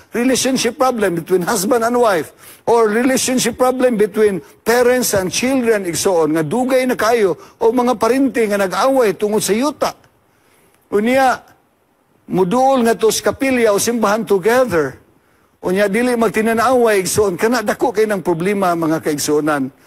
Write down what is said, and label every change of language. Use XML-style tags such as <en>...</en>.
<en>Relationship problem between husband and wife. Or relationship problem between parents and children, igsoon.</en> <ceb>Nga dugay na kayo. O mga parinti nga nag-away tungod sa yuta. Unya, muduol nga to sa kapilya o simbahan together. Unya, dili magtinanaway, igsoon. Kana dako kayo ng problema, mga kaigsuonan.</ceb>